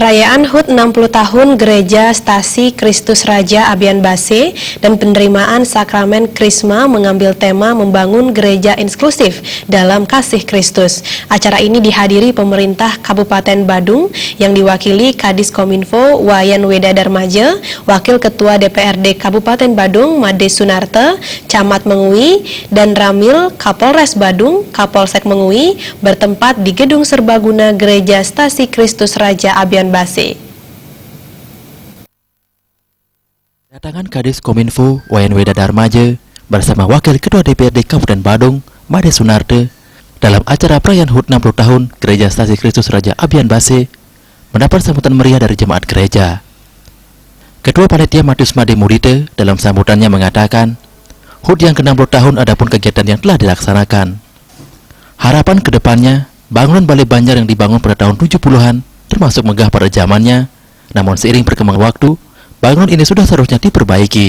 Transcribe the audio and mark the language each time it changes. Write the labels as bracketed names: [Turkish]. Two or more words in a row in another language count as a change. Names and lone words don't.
[Indonesian] Perayaan HUT 60 tahun Gereja Stasi Kristus Raja ABIANBASE dan penerimaan SAKRAMEN KRISMA mengambil tema membangun gereja inklusif dalam kasih Kristus. Acara ini dihadiri pemerintah Kabupaten Badung yang diwakili KADIS KOMINPO, WAYAN WEDA DARMAJA, Wakil Ketua DPRD Kabupaten Badung Made Sunarte, Camat Mengui, dan Ramil Kapolres Badung, Kapolsek Mengui bertempat di Gedung Serba Guna Gereja Stasi Kristus Raja ABIANBASE. Kedatangan KADIS KOMINFO WAYAN WEDA DARMAJA bersama Wakil Ketua DPRD Kabupaten Badung Made Sunarte dalam acara perayaan HUT 60 tahun Gereja Stasi Kristus Raja ABIANBASE mendapat sambutan meriah dari jemaat gereja. Ketua Panitia Matius Made Mudite dalam sambutannya mengatakan, HUT yang ke-60 tahun adapun kegiatan yang telah dilaksanakan. Harapan kedepannya, bangunan Balai Banjar yang dibangun pada tahun 70-an termasuk megah pada zamannya, namun seiring berkembang waktu, bangunan ini sudah seharusnya diperbaiki.